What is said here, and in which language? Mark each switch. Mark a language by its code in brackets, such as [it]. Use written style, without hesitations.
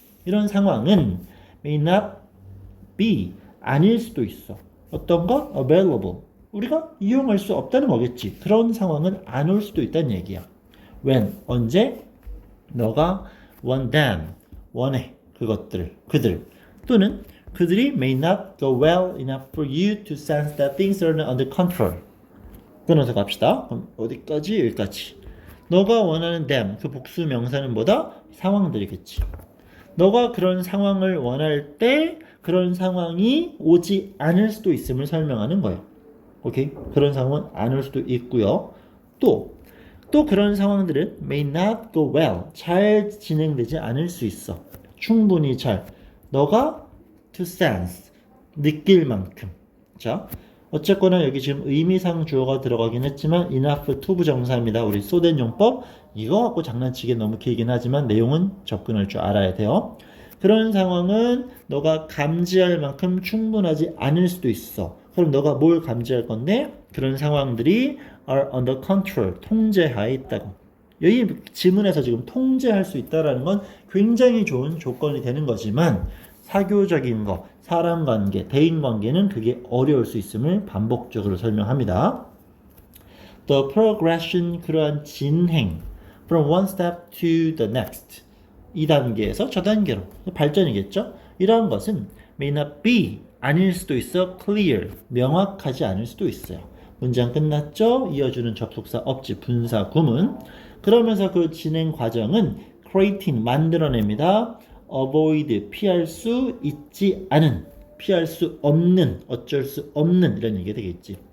[ko] 이런 상황은 [en] may not be [ko] 아닐 수도 있어. 어떤 것? available. 우리가 이용할 수 없다는 거겠지. 그런 상황은 안 올 수도 있다는 얘기야. when, 언제? 너가 [en] want them, [ko] 원해. 그것들, 그들. 또는 그들이 [en] may not go well enough for you to sense that things are under control. [ko] 끊어서 갑시다. 그럼 어디까지? 여기까지. 너가 원하는 them, 그 복수 명사는 뭐다? 상황들이겠지. 너가 그런 상황을 원할 때 그런 상황이 오지 않을 수도 있음을 설명하는 거예요. 오케이? 그런 상황은 안 올 수도 있고요. 또 그런 상황들은 [en] may not go well. [ko] 잘 진행되지 않을 수 있어. 충분히 잘. 너가 [en] to sense. [ko] 느낄 만큼. 자, 어쨌거나 여기 지금 의미상 주어가 들어가긴 했지만 enough to 부정사입니다. 우리 쏘된 용법. 이거 갖고 장난치기 너무 길긴 하지만 내용은 접근할 줄 알아야 돼요. 그런 상황은 너가 감지할 만큼 충분하지 않을 수도 있어. 그럼 너가 뭘 감지할 건데? 그런 상황들이 [en] are under control, [ko] 통제하에 있다고. 여기 지문에서 지금 통제할 수 있다는 건 굉장히 좋은 조건이 되는 거지만 사교적인 거, 사람 관계, 대인 관계는 그게 어려울 수 있음을 반복적으로 설명합니다. [en] The progression, [ko] 그러한 진행. [en] From one step to the next. [ko] 이 단계에서 저 단계로. 발전이겠죠? 이러한 것은 [en] may not be, [ko] 아닐 수도 있어. clear, 명확하지 않을 수도 있어요. 문장 끝났죠? 이어주는 접속사 없지. 분사 구문. 그러면서 그 진행 과정은 creating, 만들어냅니다. avoid, 피할 수 있지 않은, 피할 수 없는, 어쩔 수 없는 이런 얘기가 되겠지.